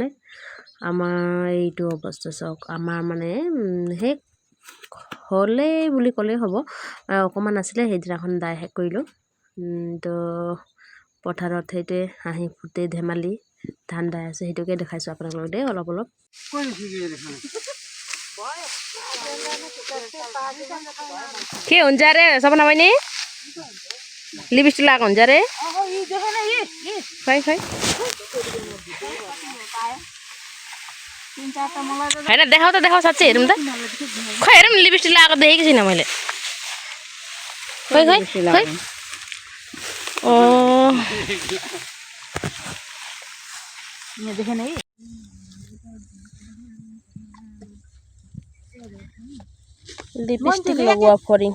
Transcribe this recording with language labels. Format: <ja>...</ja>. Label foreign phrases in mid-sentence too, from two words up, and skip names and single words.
<as>আমাৰ এইটো অৱস্থা চাওক। আমাৰ মানে শেষ হ'লেই বুলি ক'লেই হ'ব। অকণমান আছিলে, সেইদিনাখন দাই শেষ কৰিলোঁ। তো পথাৰত সেইটোৱে হাঁহি ফুৰ্তি ধেমালি ধান দাই আছে, সেইটোকে দেখাইছোঁ আপোনালোকক দেই অলপ অলপ।</as> <ne>के हुन्छ रे सबना बहिनी लिपस्टिक लगाएको हुन्छ रे खै खै होइन देखाऊ त देखाऊ साँच्चै हेरौँ त खै हेरौँ न लिपस्टिक लगाएको देखेको छुइनँ मैले खै खै खै लिपस्टिक लगवा फरिङ</ne>